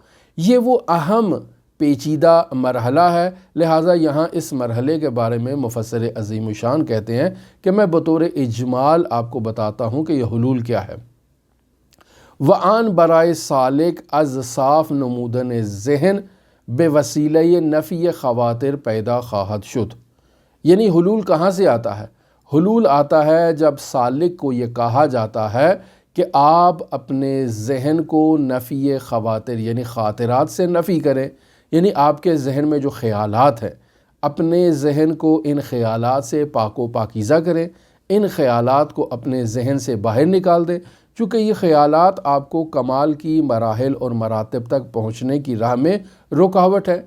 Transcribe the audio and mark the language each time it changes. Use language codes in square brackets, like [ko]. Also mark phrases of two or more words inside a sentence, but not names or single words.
[ur] یہ وہ اہم پیچیدہ مرحلہ ہے. لہٰذا یہاں اس مرحلے کے بارے میں مفسر عظیم الشان کہتے ہیں کہ میں بطور اجمال آپ کو بتاتا ہوں کہ یہ حلول کیا ہے. [fa] وآن برائے سالک از صاف نمودن ذہن بے وسیلہ نفی خواتر پیدا خواہد شد. [ur] یعنی حلول کہاں سے آتا ہے؟ حلول آتا ہے جب سالک کو یہ کہا جاتا ہے کہ آپ اپنے ذہن کو نفی خواتر یعنی خاطرات سے نفی کریں، یعنی آپ کے ذہن میں جو خیالات ہیں اپنے ذہن کو ان خیالات سے پاک و پاکیزہ کریں، ان خیالات کو اپنے ذہن سے باہر نکال دیں، چونکہ یہ خیالات آپ کو کمال کی مراحل اور مراتب تک پہنچنے کی راہ میں رکاوٹ ہے.